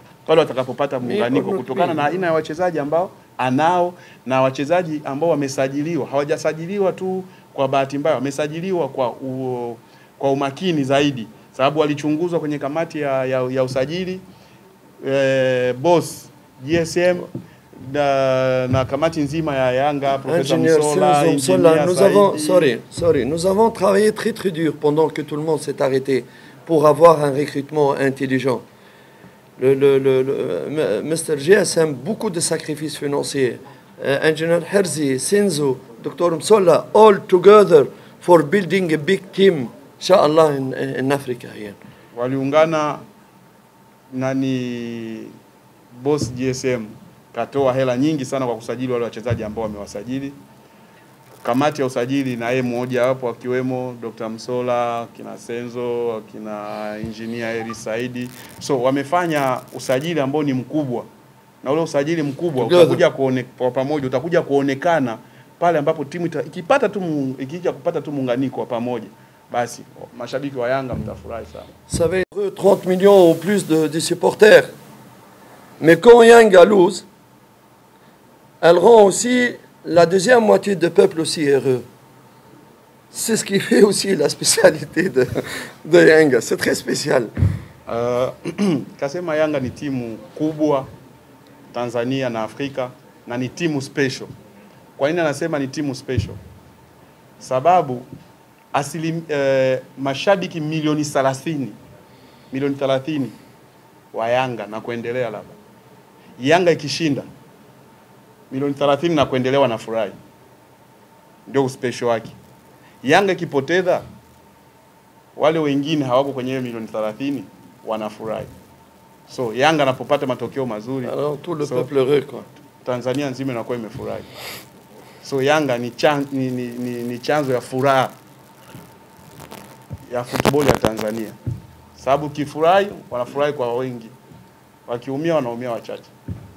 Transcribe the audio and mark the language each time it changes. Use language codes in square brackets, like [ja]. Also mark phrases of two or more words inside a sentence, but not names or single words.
[sw] Pale watakapopata muunganiko kutokana na aina ya wachezaji ambao anao na wachezaji ambao wamesajiliwa. Hawajasajiliwa tu kwa bahati mbaya, wamesajiliwa kwa umakini zaidi. Sababu walichunguzwa kwenye kamati ya usajili, boss GSM na kamati nzima ya Yanga, [fr] Professeur Msola, nous avons travaillé très dur pendant que tout le monde s'est arrêté pour avoir un recrutement intelligent. Mr. GSM, beaucoup de sacrifices financiers. Engineer Herzi, Senzo, Dr. Msola, [en] all together for building a big team, inshallah, in Africa here. [sw] Waliungana nani boss GSM katoa hela nyingi sana kwa kusajili wale wachezaji ambao wamewasajili. Kamati ya usajili na yeye mmoja hapo akiwemo Dr. Msola, kina Senzo, kina engineer Eri Saidi. So wamefanya usajili ambao ni mkubwa. Na ule usajili mkubwa utakuja kwa pamoja, utakuja kuonekana pale ambapo timu ikipata tu muunganiko pamoja. Basi mashabiki wa Yanga mtafurahi sana. [fr] Ça va être 30 millions ou plus de supporters. Mais quand Yanga lose, elle rend aussi la deuxième moitié du peuple aussi heureux. C'est ce qui fait aussi la spécialité de Yanga. C'est très spécial. [sw] Kasema Yanga ni timu kubwa Tanzania na Afrika na ni timu special. Kwa nini anasema ni timu special? Sababu mashabiki milioni 30 wa Yanga na kuendelea labda. Yanga ikishinda milioni 30 na kuendelea wanafurahi. Ndio special wake. Yanga ikipoteza wale wengine hawako kwenye milioni 30 wanafurahi. So Yanga anapopata matokeo mazuri, [fr] alors tout le peuple heureux quoi. [sw] Tanzania nzima inakuwa imefurahi. So Yanga ni chanzo ya furaha ya football ya Tanzania. Sababu kifurahi wanafurahi kwa wengi. Wakiumia wanaumia wachache.